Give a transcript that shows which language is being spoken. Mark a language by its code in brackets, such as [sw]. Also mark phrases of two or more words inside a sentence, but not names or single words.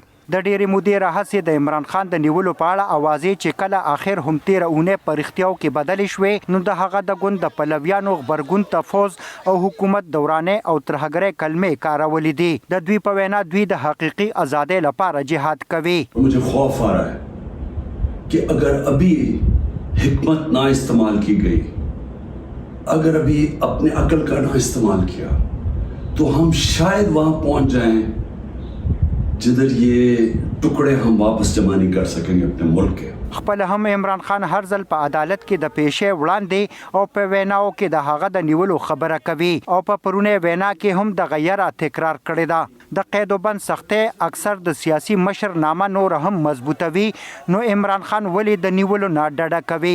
[ps] د ډېرې مودې راهیسې د عمران خان د نیولو په اړه اوازې چې کله آخر هم 13 اونۍ په رښتیاو کې بدلې شوې نو د هغه د ګوند د پلویانو غبرګون تفوز او حکومت دورانې او ترهګرۍ کلمې کارولې دي. د دوی په وینا دوی د حقیقي ازادۍ لپاره جهاد کوي. [ur] مجھے خوف آ رہا ہے کہ اگر ابھی حکمت نہ استعمال کی گئی، اگر ابھی اپنے عقل کا نہ استعمال کیا تو ہم شاید وہاں پہنچ جائیں جدھر یہ ټکڑے ہم واپس جمع نہیں کر سکیں گے اپنے ملک کے. [ps] خپل هم عمران خان هر ځل په عدالت کې د پیشې وړاندې او په ویناو کې د هغه د نیولو خبره کوي او په پرونه وینا کې هم د غیره تکرار کړی ده. د قید و بند سختۍ اکثر د سیاسي مشر نامه نور هم مضبوطوي. نو عمران خان ولې د نیولو نه ډډه کوي؟